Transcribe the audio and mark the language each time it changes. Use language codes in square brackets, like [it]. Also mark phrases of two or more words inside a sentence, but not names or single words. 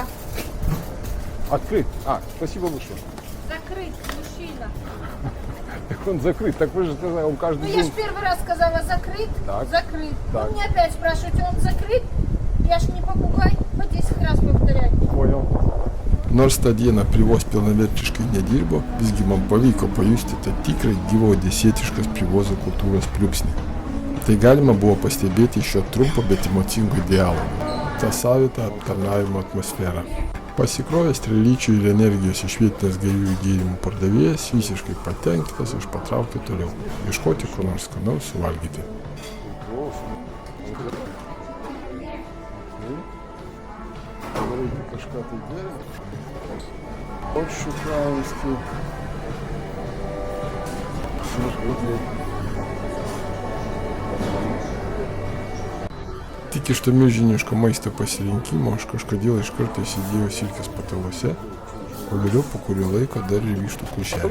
[ru] Открыт. А, спасибо большое. Закрыт, мужчина. Так он закрыт. Так вы же сказали, он Ну, каждый я день. же первый раз сказала закрыт. Так. Закрыт. Так. Вы мне опять спрашиваете, он закрыт? Я ж не попугай. По 10 раз повторять. Понял. [lt] Nors tą dieną Привоз pilnavertiškai nedirbo, visgi man pavyko pajusti tą tikrą gyvo odesietiškas Privozo kultūros pliūpsnį. Tai galima buvo pastebėti iš šio trumpo, bet emocingo dialogo. Tą savitą aptarnavimo atmosferą. Pasikrovęs trelyčių ir energijos iš vietinės gaivių gėrimų pardavėjas visiškai patenkintas, aš patraukiu toliau. Ieškoti ko nors skanaus suvalgyti. Kažką tai gerai. [ru] Борщ украинский. [lt] Tik iš to milžiniško maisto pasirinkimo aš kažkodėl iš karto įsidėjau silkės pataluose, o vėliau po kurio laiko dar ir vištų kulšelį.